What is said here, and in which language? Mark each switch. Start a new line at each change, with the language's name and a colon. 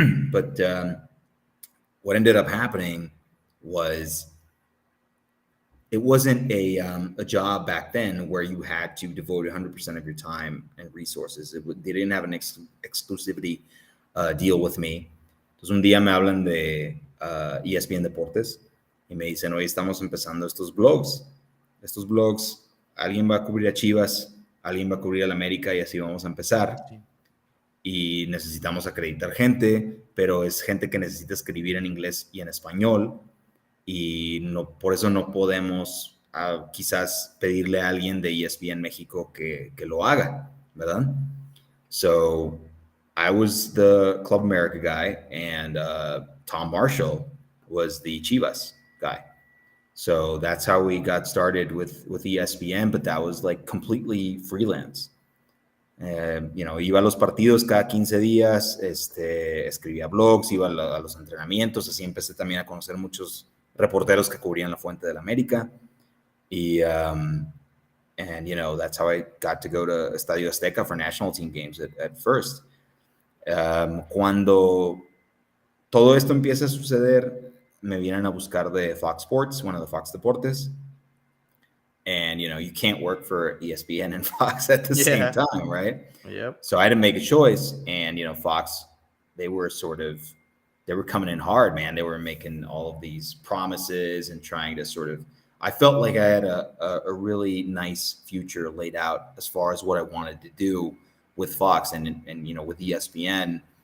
English: But what ended up happening was it wasn't a job back then where you had to devote 100% of your time and resources. They didn't have an exclusivity deal with me.
Spanish: Entonces un día me hablan de ESPN Deportes y me dicen, hoy estamos empezando estos blogs. Estos blogs, alguien va a cubrir a Chivas, alguien va a cubrir a la América y así vamos a empezar. Sí. Y necesitamos acreditar gente, pero es gente que necesita escribir en inglés y en español. Y no, por eso no podemos quizás pedirle a alguien de ESPN México que lo haga, ¿verdad?
English: So I was the Club America guy and Tom Marshall was the Chivas guy. So that's how we got started with ESPN, but that was like completely freelance. You know,
Spanish: iba a los partidos cada 15 días, escribía blogs, iba a los entrenamientos, así empecé también a conocer muchos reporteros que cubrían la Fuente del América.
English: Y, and, you know, that's how I got to go to Estadio Azteca for national team games at first.
Spanish: Cuando todo esto empieza a suceder, me vienen a buscar de Fox Sports,
English: one of the Fox Deportes. And, you know, you can't work for ESPN and Fox at the same time, right? Yep. So I had to make a choice. And, you know, Fox, they were coming in hard, man. They were making all of these promises and trying to I felt like I had a really nice future laid out as far as what I wanted to do with Fox and you know, with ESPN.